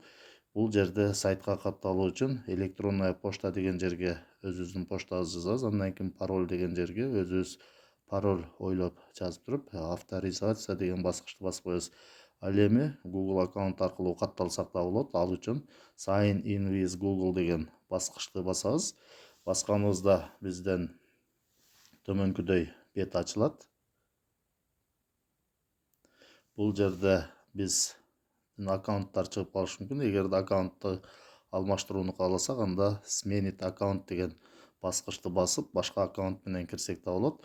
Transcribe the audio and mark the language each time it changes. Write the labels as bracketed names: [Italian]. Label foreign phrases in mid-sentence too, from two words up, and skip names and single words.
[Kyrgyz] Бул жерде сайтка катталуу үчүн [Russian] электронная почта [Kyrgyz] деген жерге өзүбүздүн поштабызды жазабыз. Андан кийин пароль деген жерге өзүбүз пароль ойлоп жазып туруп, авторизация деген баскычты басып коебуз. Ал эми Google аккаунт аркылуу катталсак да болот. Ал үчүн [English] sign in with Google [Kyrgyz] деген баскычты басабыз. Басканыбызда бизден төмөнкүдөй бет ачылат. Бул жерде биз аккаунттар чыгып калышы мүмкүн. Эгерде аккаунтты алмаштырууну кааласак, анда [Russian] сменить аккаунт [Kyrgyz] деген баскычты басып, башка аккаунт менен кирсек да болот.